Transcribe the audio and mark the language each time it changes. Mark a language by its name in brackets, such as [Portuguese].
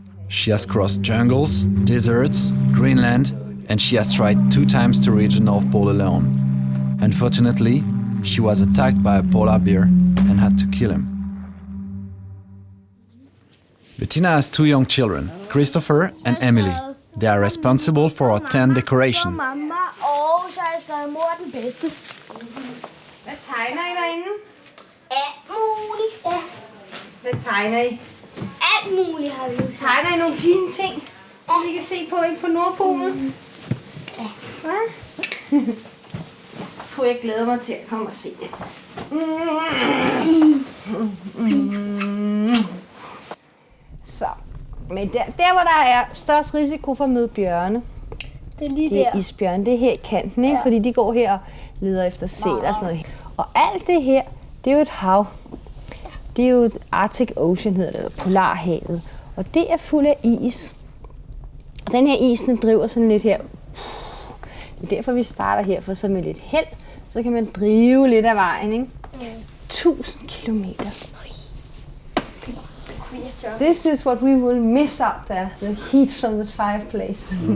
[English] She has crossed jungles, deserts, Greenland, and she has tried 2 times to reach the North Pole alone. Unfortunately, she was attacked by a polar bear and had to kill him. Bettina has 2 young children, Christopher and Emily. They are responsible for our tent decoration. [Danish] Mamma, og så har jeg skrevet mor den bedste. Hvad tegner I derinde? Alt muligt. Ja. Hvad tegner I? Alt muligt har vi. Tegner I nogle fine ting, som vi kan se på inde på Nordpolen? Ja. Hvad? Jeg tror, jeg glæder mig til at komme og se det. Så, men der hvor der er størst risiko for at møde bjørne, Det er lige det er der. isbjørne, det er her i kanten, ikke? Ja. Fordi de går her og leder efter sæl og sådan noget. Og alt det her, det er jo et hav. Det er jo et Arctic Ocean, hedder det, eller Polarhavet. Og det er fuld af is. Den her is, den driver sådan lidt her. Det er derfor, vi starter her, for så med lidt held, så kan man drive lidt af vejen, ikke? 1000 kilometer. [English] This is what we will miss out there, the heat from the fireplace.